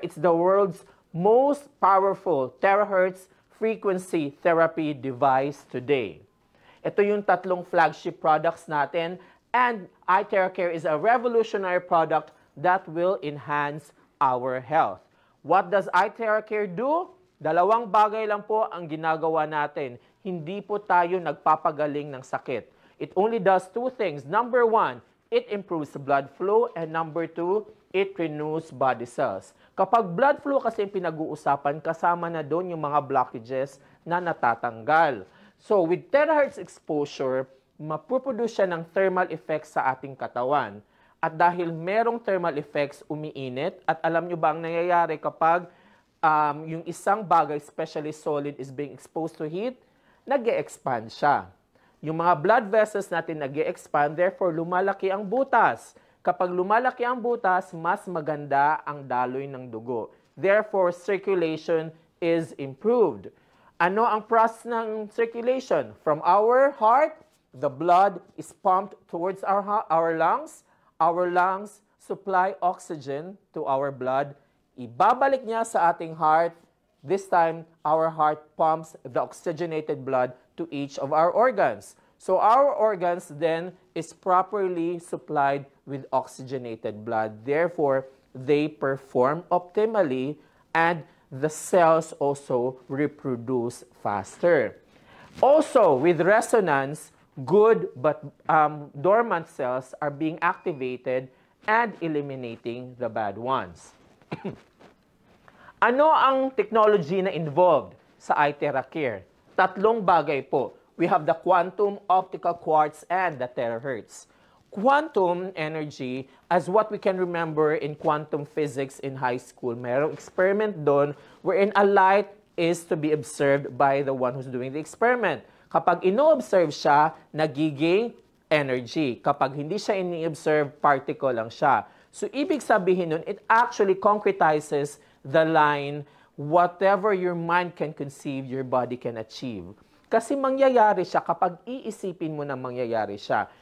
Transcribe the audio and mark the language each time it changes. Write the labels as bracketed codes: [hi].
[en] It's the world's most powerful terahertz frequency therapy device today. [tl] Ito yung tatlong flagship products natin, [en] and iTeracare is a revolutionary product that will enhance our health. What does iTeracare do? [tl] Dalawang bagay lang po ang ginagawa natin. Hindi po tayo nagpapagaling ng sakit. [en] It only does two things. Number one, it improves the blood flow, and number two, it renews body cells. [tl] Kapag blood flow kasi yung pinag-uusapan, kasama na doon yung mga blockages na natatanggal. [en] So with terahertz exposure, [tl] mapuproduce siya ng thermal effects sa ating katawan. At dahil merong thermal effects, umiinit. At alam nyo ba ang nangyayari kapag yung isang bagay, [en] especially solid, is being exposed to heat? [tl] Nag-e-expand siya. Yung mga blood vessels natin nag-e-expand, therefore lumalaki ang butas. Kapag lumalaki ang butas, mas maganda ang daloy ng dugo. [en] Therefore, circulation is improved. [tl] Ano ang process ng circulation? [en] From our heart, the blood is pumped towards our lungs. Our lungs supply oxygen to our blood. [tl] Ibabalik niya sa ating heart. [en] This time, our heart pumps the oxygenated blood to each of our organs. So our organs then is properly supplied with oxygenated blood. Therefore, they perform optimally and the cells also reproduce faster. Also, with resonance, good but dormant cells are being activated and eliminating the bad ones. [tl] Ano ang technology na involved sa iTeracare? Tatlong bagay po. [en] We have the quantum, optical quartz, and the terahertz. Quantum energy, as what we can remember in quantum physics in high school, [tl] merong experiment doon [en] wherein a light is to be observed by the one who's doing the experiment. [tl] Kapag ino-observe siya, nagiging energy. Kapag hindi siya ini-observe, particle lang siya. [en] So, [tl] ibig sabihin nun, [en] it actually concretizes the line, whatever your mind can conceive, your body can achieve. [tl] Kasi mangyayari siya kapag iisipin mo na mangyayari siya.